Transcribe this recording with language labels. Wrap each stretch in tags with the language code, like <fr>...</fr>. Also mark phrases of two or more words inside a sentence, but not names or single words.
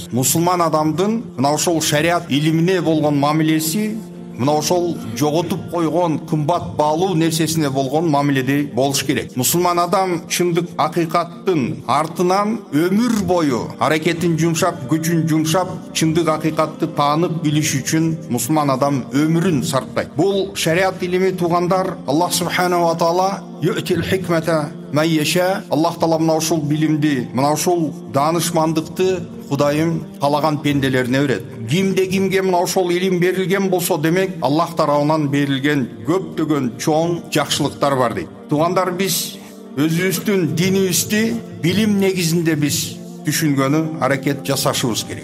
<ky>Мусулман адамдын мына ошол шариат илимине болгон мамилеси мына ошол жоготуп койгон кымбат баалуу нерсесине болгон мамиледе болуш керек. Мусулман адам чындык, акыйкаттын артынан өмүр бою аракетин жумшап, күчүн жумшап, чындык акыйкатты таанып билиш үчүн мусулман адам өмүрүн сарптайт. Бул шариат илими, тугандар,</ky> <ar>الله سبحانه وتعالى يؤتي الحكمة من يشاء.</ar> <ky>Аллах Таала мына ушул билимди, мына ушул даанышмандыкты Кудайым калаган пенделерине берет. Кимге мына ошол илим берилген болсо, демек Аллах тарабынан берилген көптөгөн чоң жакшылыктар бар дейт. Тугандар, биз өзүбүздүн динибизди билим негизинде биз түшүнгөнү аракет жасашыбыз керек.</ky>